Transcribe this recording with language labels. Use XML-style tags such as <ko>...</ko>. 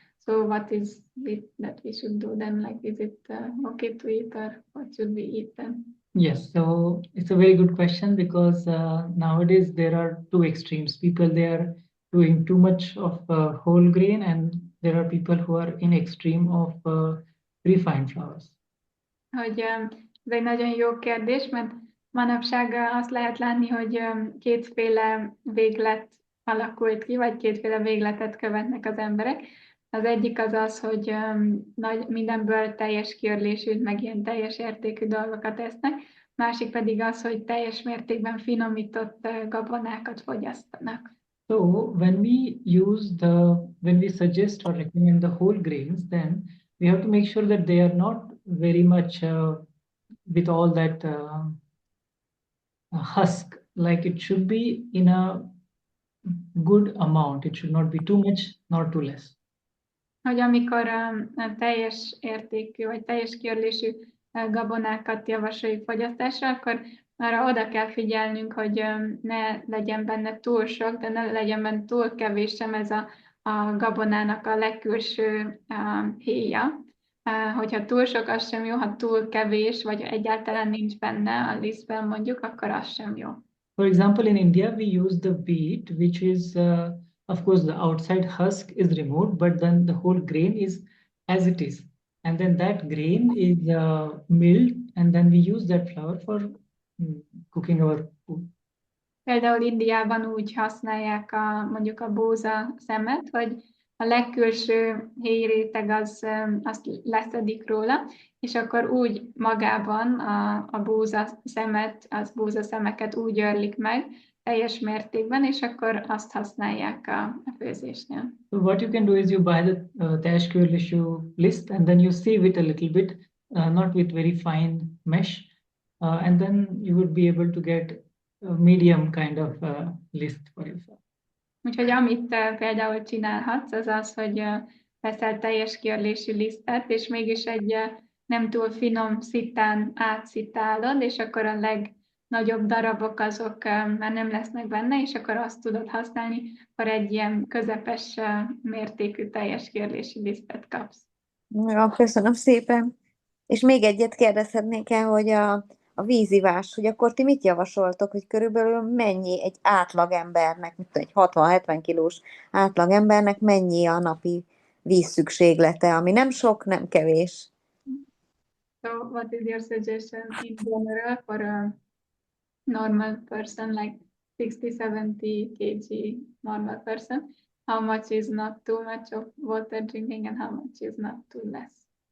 <en>So what is it that we should do then? Like, is it okay to eat, or what should we eat then? Yes, so it's a very good question because nowadays there are two extremes. People, they are doing too much of whole grain, and there are people who are in extreme of refined flowers?</en> <hu>Hogy ez egy nagyon jó kérdés, mert manapság azt lehet látni, hogy kétféle véglet alakult ki, vagy kétféle végletet követnek az emberek. Az egyik az az, hogy mindenből teljes kiörlésű, meg ilyen teljes értékű dolgokat esznek, másik pedig az, hogy teljes mértékben finomított gabonákat fogyasztanak.</hu> <en>So when we suggest or recommend the whole grains, then we have to make sure that they are not very much with all that husk. Like it should be in a good amount. It should not be too much, nor too less.</en> <hu>Hogy amikor a teljes értékű vagy teljes kiörlésű gabonákat javasoljuk fogyasztásra, akkor arra oda kell figyelnünk, hogy ne legyen benne túl sok, de ne legyen benne túl kevés sem ez a gabonának a legkülső héja. Hogyha túl sok, az sem jó, ha túl kevés, vagy egyáltalán nincs benne a lisztben mondjuk, akkor az sem jó.</hu> <en>For example, in India, we use the wheat, which is, of course, the outside husk is removed, but then the whole grain is as it is. And then that grain is milled, and then we use that flour for cooking our food.</en> <hu>Például Indiában úgy használják mondjuk a búza szemet, hogy a legkülső héjréteg azt leszedik róla, és akkor úgy magában a búza szemet, az búza szemeket úgy örlik meg teljes mértékben, és akkor azt használják a főzésnél.</hu> <en>So what you can do is you buy the</en> <hu>teljes kiörlésű list,</hu> <en>and then you sieve it a little bit, not with very fine mesh, and then you would be able to get a medium kind of list for yourself.</en> <hu>Úgyhogy amit például csinálhatsz, az az, hogy veszel teljes kiörlésű lisztet, és mégis egy nem túl finom szitán átszitálod, és akkor a legnagyobb darabok azok már nem lesznek benne, és akkor azt tudod használni, akkor egy ilyen közepes mértékű teljes kiörlésű lisztet kapsz. Ja, köszönöm szépen. És még egyet kérdezhetnék el, hogy a vízivás, hogy akkor ti mit javasoltok, hogy körülbelül mennyi egy átlagembernek, egy 60-70 kilós átlagembernek mennyi a napi vízszükséglete, ami nem sok, nem kevés?</hu> <en>So what is your suggestion in general for a normal person, like 60-70 kg normal person? How much is not too much of water drinking and how much is not too less?</en>